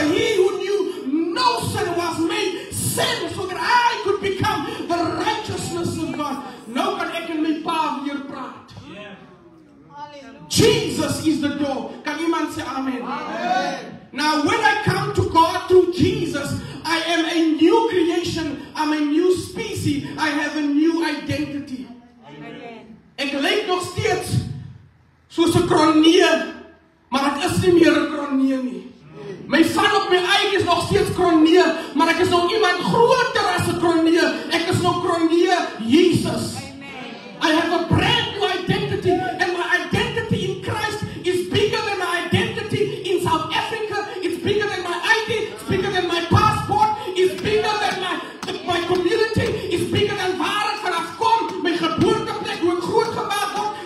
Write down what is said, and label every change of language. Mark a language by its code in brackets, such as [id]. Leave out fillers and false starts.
[en] He who knew no sin was made sin so that I could become the righteousness of God. [af] Nou kan ek en my pa weer praat. [en] Jesus is the door. [af] Kan iemand sê amen? Amen. [en] Now when I come to God through Jesus, I am a new creation. I'm a new species. I have a new identity. Amen. [af] Ek lyk nog steeds soos 'n kroneer, maar ek is nie meer 'n kroneer nie. My van op my eie is nog steeds kroneer, maar ek is nou iemand groter as 'n kroneer. Ek is nou kroneer Jesus. Amen. [en] I have a brand new identity, and my identity in Christ is bigger than my identity in South Africa. It's bigger than my ID. It's bigger than my passport. It's bigger than my community. It's bigger than [af] waar ek vanaf kom, my geboorteplek, hoe ek groot gemaak word.